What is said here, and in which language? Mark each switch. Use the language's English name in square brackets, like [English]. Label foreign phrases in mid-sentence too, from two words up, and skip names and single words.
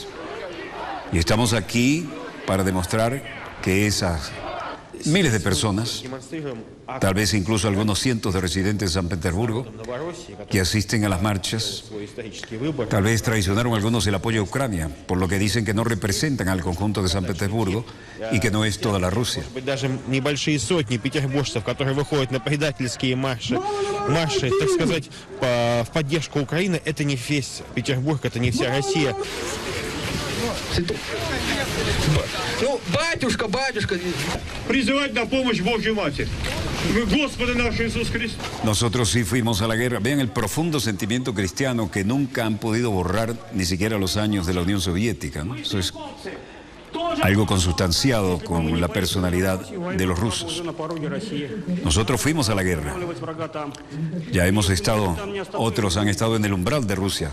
[Spanish] Y estamos aquí para demostrar que esas miles de personas, tal vez incluso algunos cientos de residentes de San Petersburgo, que asisten a las marchas, tal vez traicionaron algunos el apoyo a Ucrania, por lo que dicen que no representan al conjunto de San Petersburgo y que no es toda la Rusia. [Russian] Даже небольшие сотни петербуржцев, которые выходят на предательские марши, так сказать, в поддержку Украины, это не весь Петербург, это не вся Россия. Ну, батюшка, Призывать на помощь Божью Матерь. Господи наш Иисус Христос. [Spanish] Nosotros sí fuimos a la guerra. Vean el profundo sentimiento cristiano que nunca han podido borrar ni siquiera los años de la Unión Soviética, ¿no? Eso es algo consustanciado con la personalidad de los rusos. Nosotros fuimos a la guerra. Ya hemos estado, otros han estado en el umbral de Rusia.